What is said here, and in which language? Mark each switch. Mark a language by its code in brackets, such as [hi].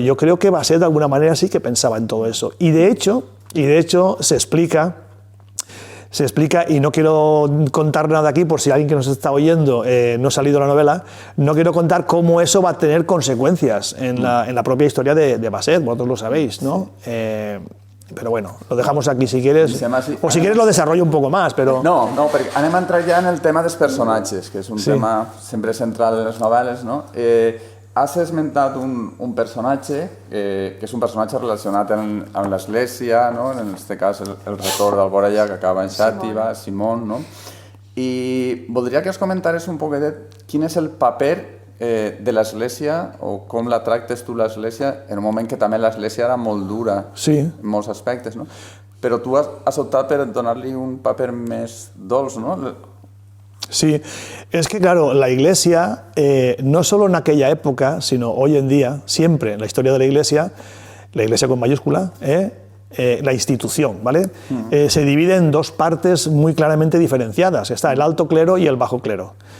[es] Yo creo que Basset de alguna manera sí que pensaba en todo eso. Y de hecho se explica, y no quiero contar nada aquí por si alguien que nos está oyendo no ha salido la novela, no quiero contar cómo eso va a tener consecuencias en la propia historia de Basset, vosotros lo sabéis, ¿no? Però bueno, lo dejamos aquí si quieres, o si quieres lo desarrollo un poco más, però... [ca] No, perquè anem a entrar ja en el tema dels personatges, que és un tema sempre central de les novel·les, no? Has esmentat un personatge, que és un personatge relacionat amb l'Església, no? En aquest cas el rector d'Alboraya, que acaba en Xàtiva, Simón, no? I voldria que ens comentares un poquet quin és el paper de l'Església, o com la tractes tu l'Església, en un moment que també l'Església era molt dura en molts aspectes, no? Però tu has optat per donar-li un paper més dolç, ¿no? [es] Sí, es que claro, la Iglesia, no solo en aquella época, sino hoy en día, siempre en la historia de la Iglesia con mayúscula, la institución, ¿vale? Se divide en dos partes muy claramente diferenciadas. Está el alto clero y el bajo clero.